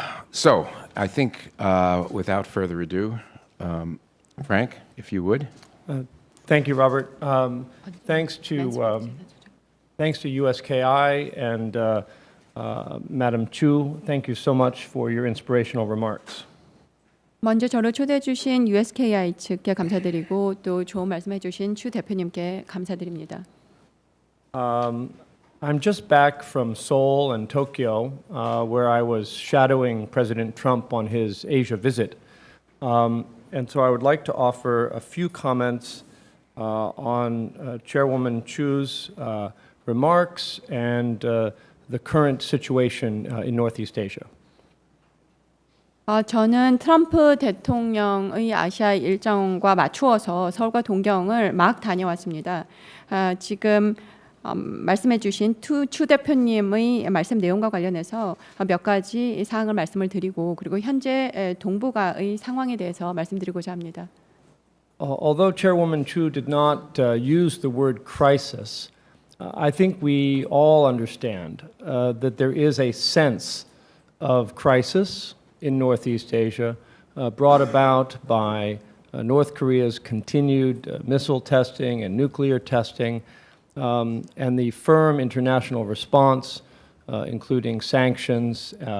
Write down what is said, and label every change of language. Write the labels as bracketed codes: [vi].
[en] So I think without further ado, Frank, if you would. Thank you, Robert. Thanks to USKI and Madam Chu. Thank you so much for your inspirational remarks. [ko] 먼저 저를 초대해 주신 USKI 측에 감사드리고 또 좋은 말씀해 주신 추 대표님께 감사드립니다. [en] I'm just back from Seoul and Tokyo, where I was shadowing President Trump on his Asia visit. And so I would like to offer a few comments on Chairwoman Chu's remarks and the current situation in Northeast Asia. [ko] 저는 트럼프 대통령의 아시아 일정과 맞추어서 서울과 동경을 막 다녀왔습니다. 지금 말씀해 주신 추 대표님의 말씀 내용과 관련해서 몇 가지 사항을 말씀을 드리고 그리고 현재 동북아의 상황에 대해서 말씀드리고자 합니다. [en] Although Chairwoman Chu did not use the word crisis, I think we all understand that there is a sense of crisis in Northeast Asia brought about by North Korea's continued missile testing and nuclear testing and the firm international response, including sanctions,